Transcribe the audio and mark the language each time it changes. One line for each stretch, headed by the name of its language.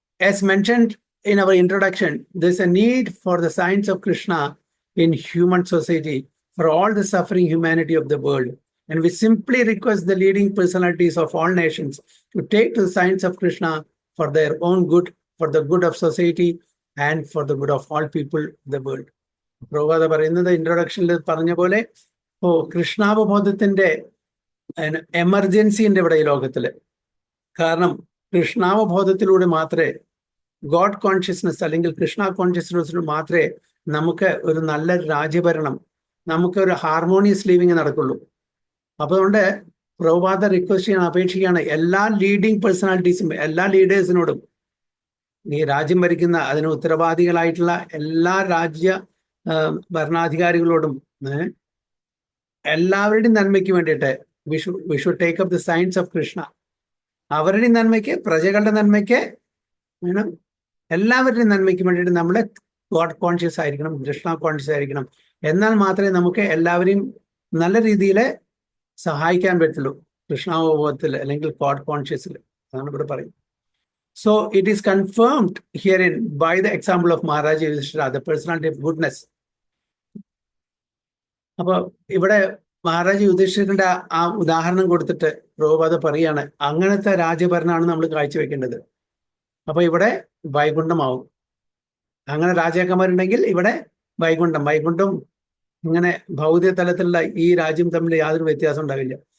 English: As mentioned in our introduction, there is a need for the science of Krishna in human society for all the suffering humanity of the world. And we simply request the leading personalities of all nations to take to the science of Krishna for their own good, for the good of society, and for the good of all people of the world.
Malayalam: Prabhupada പറയുന്നത് ഇൻട്രൊഡക്ഷനിൽ പറഞ്ഞ പോലെ കൃഷ്ണാവബോധത്തിന്റെ emergency ഉണ്ട് ഇവിടെ ഈ ലോകത്തില്. കാരണം കൃഷ്ണാവബോധത്തിലൂടെ മാത്രമേ, God consciousness അല്ലെങ്കിൽ കൃഷ്ണ കോൺഷ്യസ്നെസ്സിലൂടെ മാത്രമേ നമുക്ക് ഒരു നല്ല രാജ്യഭരണം, നമുക്ക് ഒരു ഹാർമോണിയസ് ലിവിങ് നടക്കുള്ളൂ. അപ്പൊ അതുകൊണ്ട് പ്രഭുപാദ റിക്വസ്റ്റ് ചെയ്യാൻ, അപേക്ഷിക്കുകയാണ് എല്ലാ ലീഡിങ് പേഴ്സണാലിറ്റീസും, എല്ലാ ലീഡേഴ്സിനോടും, ഈ രാജ്യം ഭരിക്കുന്ന അതിന് ഉത്തരവാദികളായിട്ടുള്ള എല്ലാ രാജ്യ ഭരണാധികാരികളോടും എല്ലാവരുടെയും നന്മയ്ക്ക് വേണ്ടിയിട്ട്
English: We should take up the science of Krishna.
Malayalam: അവരുടെയും നന്മയ്ക്ക്, പ്രജകളുടെ നന്മയ്ക്ക് വേണം, എല്ലാവരുടെയും നന്മയ്ക്ക് വേണ്ടിയിട്ട് നമ്മൾ ഗോഡ് കോൺഷ്യസ് ആയിരിക്കണം, കൃഷ്ണ കോൺഷ്യസ് ആയിരിക്കണം. എന്നാൽ മാത്രമേ നമുക്ക് എല്ലാവരെയും നല്ല രീതിയിൽ സഹായിക്കാൻ പറ്റുള്ളൂ കൃഷ്ണാവബോധത്തിൽ അല്ലെങ്കിൽ ഗോഡ് കോൺഷ്യസിൽ. അതാണ് ഇവിടെ പറയുന്നത്.
English: So it is confirmed herein by the example of Maharaja Yudhishthira, the personality of goodness.
Malayalam: അപ്പൊ ഇവിടെ മഹാരാജ യുധിഷ്ഠിരന്റെ ആ ഉദാഹരണം കൊടുത്തിട്ട് പ്രഭുപാദ പറയാണ്, അങ്ങനത്തെ രാജ്യഭരണമാണ് നമ്മൾ കാഴ്ചവെക്കേണ്ടത്. അപ്പൊ ഇവിടെ വൈകുണ്ഠമാവും. അങ്ങനെ രാജാക്കന്മാരുണ്ടെങ്കിൽ ഇവിടെ വൈകുണ്ഠം ഇങ്ങനെ ഭൗതിക തലത്തിലുള്ള ഈ രാജ്യം തമ്മിൽ യാതൊരു വ്യത്യാസം ഉണ്ടാവില്ല.